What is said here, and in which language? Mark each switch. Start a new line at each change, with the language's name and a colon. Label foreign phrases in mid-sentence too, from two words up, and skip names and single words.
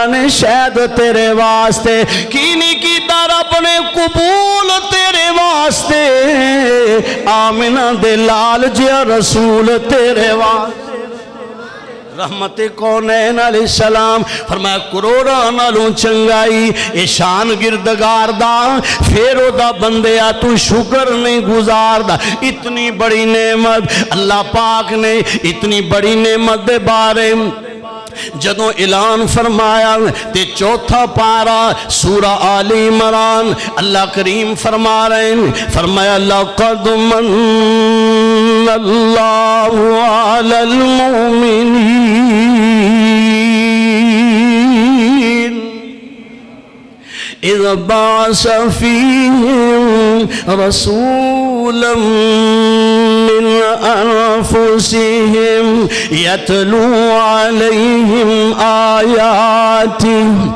Punjabi: نے شہد تیرے واسطے، کینی کی رب نے قبول تیرے واسطے، آمنہ دے لال جیا رسول تیرے واسطے، رحمت کونین علیہ السلام فرمایا کروڑا نالوں چنگائی اے شان گردگار دا، پھیرو دا بندیا تو شکر نہیں گزار دا، اتنی بڑی نعمت اللہ پاک نے اتنی بڑی نعمت دے بارے جدوں اعلان فرمایا تے چوتھا پارا سورہ آل عمران اللہ کریم فرما رہے ہیں، فرمایا
Arabic: لَقَدْ مَنَّ اللَّهُ عَلَى الْمُؤْمِنِينَ إِذْ بَعَثَ فِيهِمْ رَسُولًا مِّنْ أَنفُسِهِمْ يَتْلُو عَلَيْهِمْ آيَاتِهِ